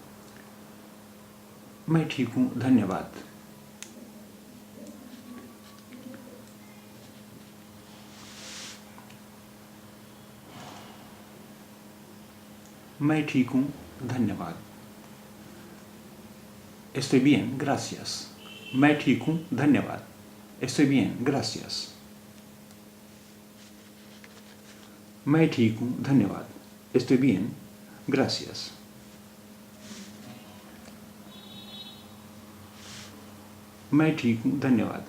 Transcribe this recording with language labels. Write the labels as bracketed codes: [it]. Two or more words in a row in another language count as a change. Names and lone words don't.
[hi] मैं ठीक हूँ धन्यवाद. मैं ठीक हूँ धन्यवाद. [es] Estoy bien, gracias. [hi] मैं ठीक हूँ धन्यवाद. [es] Estoy bien, gracias. [hi] मैं ठीक हूँ धन्यवाद. [es] Estoy bien, gracias. [hi] मैं ठीक हूँ धन्यवाद.